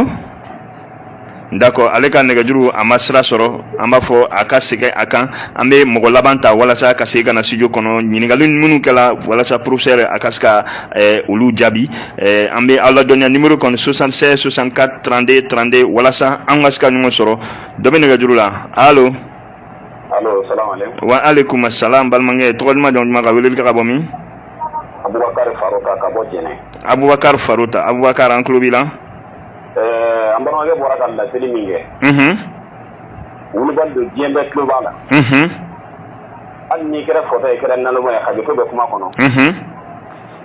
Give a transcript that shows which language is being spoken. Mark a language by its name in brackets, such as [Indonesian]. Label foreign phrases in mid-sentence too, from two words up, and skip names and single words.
[Bambara] D'accord, ale ka nɛgɛjuru a ma sira sɔrɔ an b'a fɔ a ka segin a kan an bɛ mɔgɔ laban ta walasa ka se ka na studio kɔnɔ ɲininkali minnu kɛla walasa professeur a ka se ka olu jaabi an bɛ aw ladɔnniya numéro kɔni 76 64 32 32 walasa an ka se ka ɲɔgɔn sɔrɔ dɔ bɛ nɛgɛjuru la allo. [Arabic] Allo, سلام عليكم. وعليكم السلام [Bambara] balimakɛ tɔgɔ duman jamu duman ka weleli kɛ ka bɔ min. Abubakar Farota ka bɔ Jɛnɛ. Abubakar Farota, Abubakar an tulo b'i la. An balimakɛ bɔra ka laseli min kɛ. Wulibali don diɲɛ bɛɛ tulo b'a la. Hali n'i kɛra fɔtɔ ye kɛra naloma ye hakɛto bɛ kuma kɔnɔ.